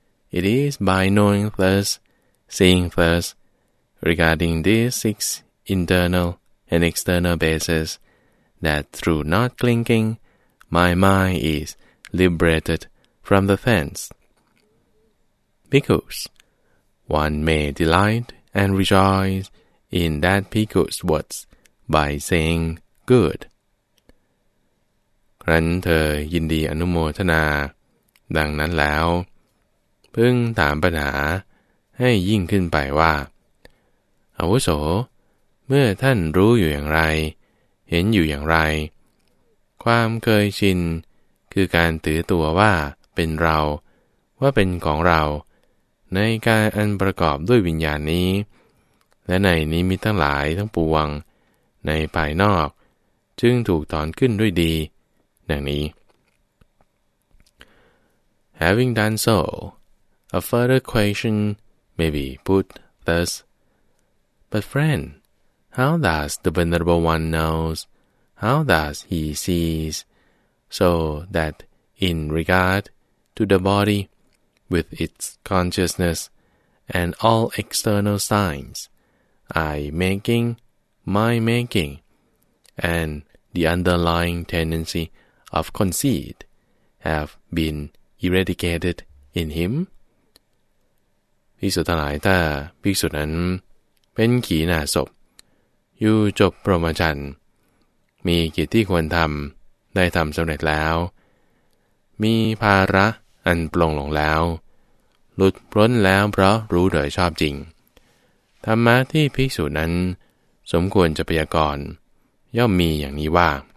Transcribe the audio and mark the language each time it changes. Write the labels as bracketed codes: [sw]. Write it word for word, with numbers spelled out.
[en] It is by knowing thus, seeing thus, regarding these six internal and external bases, that through not clinging, my mind is liberated from the fence. Because one may delight and rejoice in that Bhikkhu's words by saying good. [th] ครั้นเธอยินดีอนุโมทนาดังนั้นแล้วพึงถามปัญหาให้ยิ่งขึ้นไปว่าอาวุโสเมื่อท่านรู้อยู่อย่างไรเห็นอยู่อย่างไร ความเคยชินคือการถือตัวว่าเป็นเราว่าเป็นของเราในกายอันประกอบด้วยวิญญาณนี้และในนิมิตทั้งหลายทั้งปวงในภายนอกจึงถูกถอนขึ้นด้วยดีดังนี้ [en] Having done so, a further question may be put thus: But friend, how does the venerable one knows? How does he sees? So that in regard to the body, with its consciousness and all external signs, I making, my making, and the underlying tendency of conceit have been eradicated in him. [th] ภิกษุทั้งหลายถ้าภิกษุนั้นเป็นขีณาสพอยู่จบพรหมจรรย์มีกิจที่ควรทำได้ทำสำเร็จแล้วมีภาระอันปลงลงแล้วหลุดพ้นแล้วเพราะรู้โดยชอบจริงธรรมะที่ภิกษุนั้นสมควรจะพยากรณ์ย่อมมีอย่างนี้ว่า